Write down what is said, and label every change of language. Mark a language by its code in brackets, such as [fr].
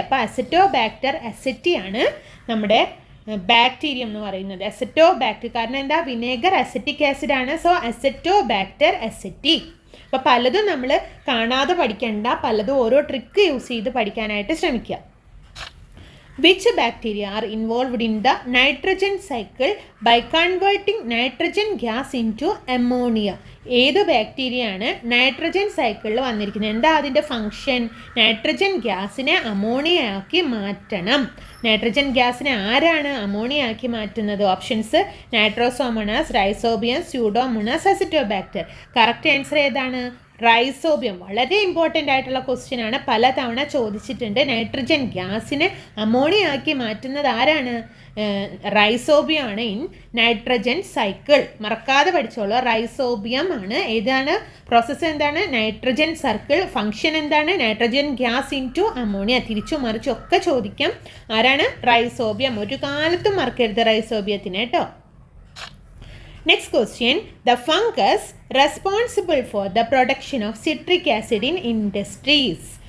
[ml] അപ്പോൾ അസറ്റോബാക്ടർ അസറ്റി ആണ് നമ്മുടെ ബാക്ടീരിയം എന്ന് പറയുന്നത്. അസറ്റോബാക്ടർ, കാരണം എന്താ? വിനേഗർ അസറ്റിക് ആസിഡ് ആണ്. So acetobacter അസറ്റി. അപ്പോൾ പലതും നമ്മൾ കാണാതെ പഠിക്കേണ്ട, പലതും ഓരോ ട്രിക്ക് യൂസ് ചെയ്ത് പഠിക്കാനായിട്ട് ശ്രമിക്കുക. [en] Which bacteria are involved in the nitrogen cycle by converting nitrogen gas into ammonia? [ml] ഏത് ബാക്ടീരിയയാണ് നൈട്രജൻ സൈക്കിളിൽ വന്നിരിക്കുന്നത്? എന്താ അതിൻ്റെ ഫങ്ഷൻ? നൈട്രജൻ ഗ്യാസിനെ അമോണിയ ആക്കി മാറ്റണം. നൈട്രജൻ ഗ്യാസിനെ ആരാണ് അമോണിയ ആക്കി മാറ്റുന്നത്? Options Nitrosomonas, rhizobium, Pseudomonas, അസിറ്റോബാക്ടർ. Correct answer ഏതാണ്? റൈസോബിയം. വളരെ ഇമ്പോർട്ടൻ്റ് ആയിട്ടുള്ള ക്വസ്റ്റ്യൻ ആണ്, പലതവണ ചോദിച്ചിട്ടുണ്ട്. നൈട്രജൻ ഗ്യാസിനെ അമോണിയ ആക്കി മാറ്റുന്നത് ആരാണ്? റൈസോബിയം ആണ് ഇൻ നൈട്രജൻ സൈക്കിൾ. മറക്കാതെ പഠിച്ചോളൂ, റൈസോബിയം ആണ്. ഏതാണ് പ്രോസസ്സ്? എന്താണ്? Nitrogen circle. ഫംഗ്ഷൻ എന്താണ്? Nitrogen gas in to ammonia. തിരിച്ചു മറിച്ചും ഒക്കെ ചോദിക്കാം. ആരാണ്? റൈസോബിയം. ഒരു കാലത്തും മറക്കരുത് റൈസോബിയത്തിന് കേട്ടോ. [en] Next question, the fungus responsible for the production of citric acid in industries.